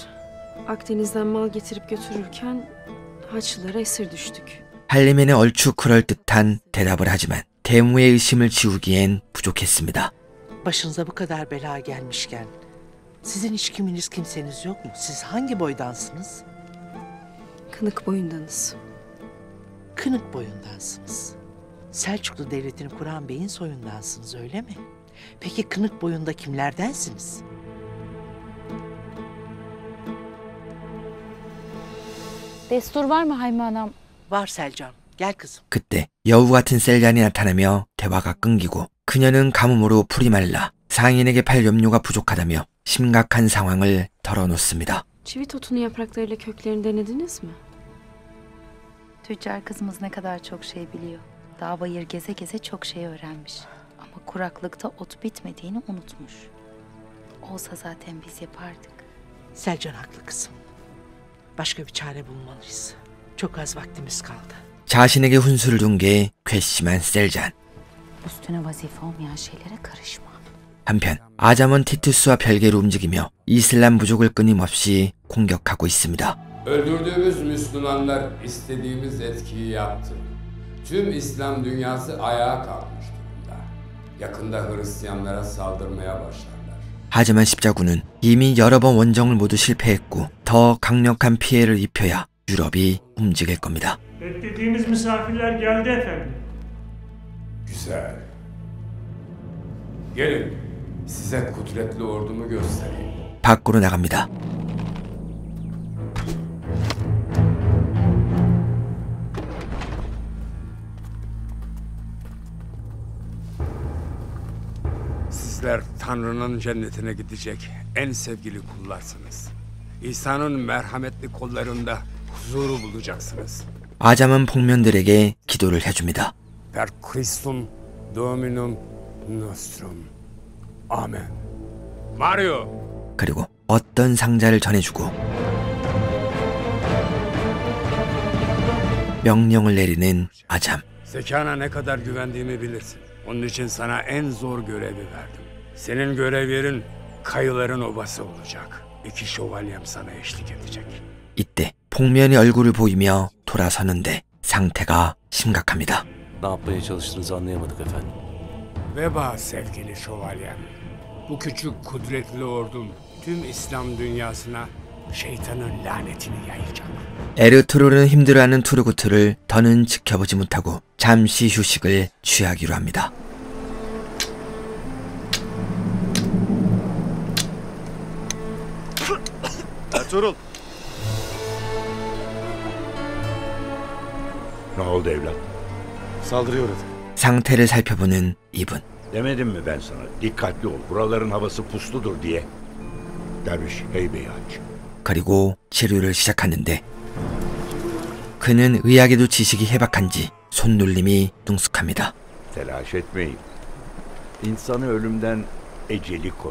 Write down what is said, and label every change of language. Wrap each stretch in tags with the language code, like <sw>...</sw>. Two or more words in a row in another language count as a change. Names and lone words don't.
<tr>Akdeniz'den mal getirip götürürken Haçlılara esir düştük.</tr> <ko>할레미는 얼추 그럴듯한 대답을 하지만 데모의 의심을 지우기엔 부족했습니다.</ko> <tr>Başınıza bu kadar bela gelmişken sizin hiç kiminiz kimseniz yok mu? Siz hangi boydansınız? Kınık boyundanız. Kınık boyundansınız. Selçuklu Devleti'ni kuran beyin soyundansınız öyle mi? Peki kınık boyunda kimlerdensiniz? Destur var mı Hayme Anam? Var Selcan. Gel kızım.</tr> <ko>그때 여우 같은 셀잔이 나타나며 대화가 끊기고 그녀는 가뭄으로 풀이 말라 상인에게 팔 염료가 부족하다며 심각한 상황을 털어놓습니다.</ko> <tr>Çivit otunun yapraklarıyla köklerini denediniz mi? Tüccar kızımız ne kadar çok şey biliyor. Dağ bayır geze geze çok şey öğrenmiş. Ama Ama kuraklıkta ot bitmediğini unutmuş. Olsa zaten biz yapardık. Selcan haklı kızım. Başka bir çare bulmalıyız. Çok az vaktimiz kaldı.</tr> <ko>자신에게 훈수를 준 게 괘씸한 셀잔.</ko> <tr>Üstüne vazife olmayan şeylere karışma.</tr> <ko>한편 아잠은 티투스와 별개로 움직이며 이슬람 부족을 끊임없이 공격하고 있습니다.</ko> <tr>Öldürdüğümüz Müslümanlar istediğimiz etkiyi yaptı. Tüm İslam dünyası ayağa kalkmış durumda. Yakında Hristiyanlara saldırmaya başlarlar.</tr> <ko>하지만 십자군은 이미 여러 번 원정을 모두 실패했고 더 강력한 피해를 입혀야 유럽이 움직일 겁니다.</ko> <tr>Beklediğimiz misafirler geldi efendim. Güzel. Gelin, size kudretli ordumu göstereyim.</tr> <ko>밖으로 나갑니다.</ko> <tr>Sizler Tanrı'nın cennetine gidecek en sevgili kullarsınız. İsa'nın merhametli kollarında huzuru bulacaksınız.</tr> <ko>아잠은 복면들에게 기도를 해줍니다.</ko> <la>Per Christum Dominum Nostrum.</la> <ko>아멘. 마리오. 그리고 어떤 상자를 전해주고 명령을 내리는 아잠.</ko> <tr>Zekana ne kadar güvendiğimi bilirsin. Onun için sana en zor görevi verdim. Senin görev yerin kayıların obası olacak. 2 şövalyem sana eşlik edecek.</tr> <ko>이때 복면이 얼굴을 보이며 돌아서는데 상태가 심각합니다.</ko> <tr>Ne yapmaya çalıştığınızı anlayamadık efendim. Veba sevgili şövalyem. Bu küçük kudretli ordum tüm İslam dünyasına şeytanın lanetini yayacak.</tr> <ko>에르투르는 힘들어하는 투르구트를 더는 지켜보지 못하고 잠시 휴식을 취하기로 합니다.</ko> <tr>Ertuğrul. Ne oldu evlat? Saldırıya uğradı.</tr> <ko>상태를 살펴보는 이분.</ko> <tr>Demedim mi ben sana? Dikkatli ol. Buraların havası pusludur diye. Derviş heybeyi aç.</tr> <ko>그리고 치료를 시작하는데 그는 의학에도 지식이 해박한지 손놀림이 능숙합니다.</ko> <tr>Telaş etmeyin. İnsanı ölümden eceli korur.</tr>